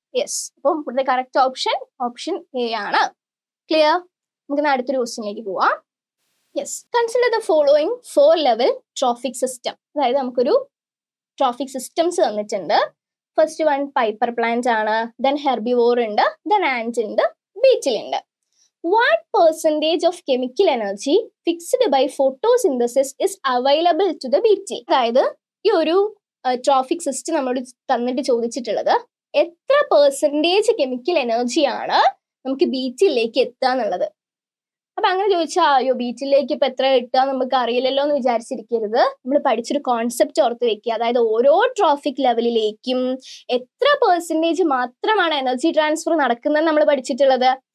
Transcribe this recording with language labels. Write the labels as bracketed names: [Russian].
[Malayalam] Yes, അപ്പം ഇവിടുത്തെ correct option A ആണ്. ക്ലിയർ? നമുക്ക് അടുത്തൊരു ക്വസ്റ്റ്യനിലേക്ക് പോവാം. Yes, [English] Consider the following 4 level trophic system. [Malayalam] അതായത് നമുക്കൊരു ട്രോഫിക് സിസ്റ്റംസ് തന്നിട്ടുണ്ട്. ഫസ്റ്റ് വൺ പൈപ്പർ പ്ലാന്റ് ആണ്, ദെൻ ഹെർബിവോർ ഉണ്ട്, ദെൻ ആന്റ് ഉണ്ട്, ബീറ്റിൽ ഉണ്ട്. [English] What percentage of chemical energy fixed by photosynthesis is available to the beetle? [Malayalam] അതായത് ഈ ഒരു ട്രോഫിക് സിസ്റ്റം നമ്മളോട് തന്നിട്ട് ചോദിച്ചിട്ടുള്ളത് എത്ര പെർസെൻറ്റേജ് കെമിക്കൽ എനർജിയാണ് നമുക്ക് ബീറ്റിലേക്ക് എത്തുക എന്നുള്ളത്. അപ്പൊ അങ്ങനെ ചോദിച്ചാൽ അയ്യോ ബീറ്റിലേക്ക് ഇപ്പൊ എത്ര കിട്ടുക നമുക്ക് അറിയില്ലല്ലോ എന്ന് വിചാരിച്ചിരിക്കരുത്. നമ്മൾ പഠിച്ചൊരു കോൺസെപ്റ്റ് ഓർത്ത് വെക്കുക. അതായത് ഓരോ ട്രോഫിക് ലെവലിലേക്കും എത്ര പെർസെൻറ്റേജ് മാത്രമാണ് എനർജി ട്രാൻസ്ഫർ നടക്കുന്നത് നമ്മൾ പഠിച്ചിട്ടുള്ളത്.